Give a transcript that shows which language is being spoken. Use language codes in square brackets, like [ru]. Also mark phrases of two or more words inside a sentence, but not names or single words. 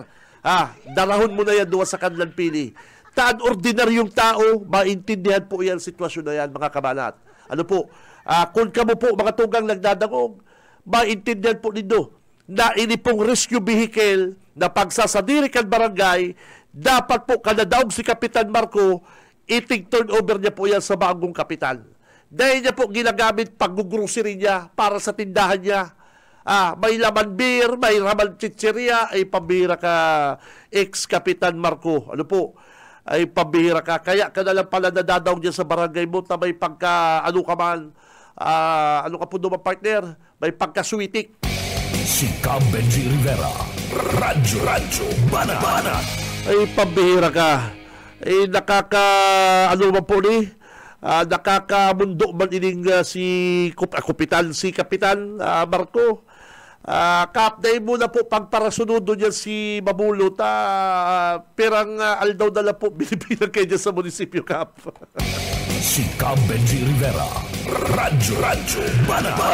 [bik] Darahon mo na yan doon sa Kadlan Pili. Taan ordinaryong tao, maintindihan po yan sitwasyon na yan, mga kabanat. Ano po? Kung kamo po, mga tugang nagdadangog, maintindihan po ninyo na ini pong rescue vehicle na pagsasadiri kan barangay, dapat po kanadaog si Kapitan Marco, iting turnover niya po yan sa bagong kapitan. [tl] Dahil niya po ginagamit pag-grocery niya para sa tindahan niya. May laman beer, may laman chicheria, ay pambihira ka, ex-Kapitan Marco. Ano po? Ay pambihira ka. Kaya ka na lang pala nadadaog niya sa barangay mo na may pagka, ano ka man, ano ka po naman partner, may pagkaswitik. Si Cam Benji Rivera, Radyo Banat. [bik] Ay pambihira ka. Ay ano man po ni, nakakamundo man ining si Kapitan Marco. Kaapday mo na po pagparasunudo niya si Mamulot, pirang aldaw na lang po binibilang kayo dyan sa munisipyo, Kap. [tl] Si Cam Benji Rivera, Radyo Banat.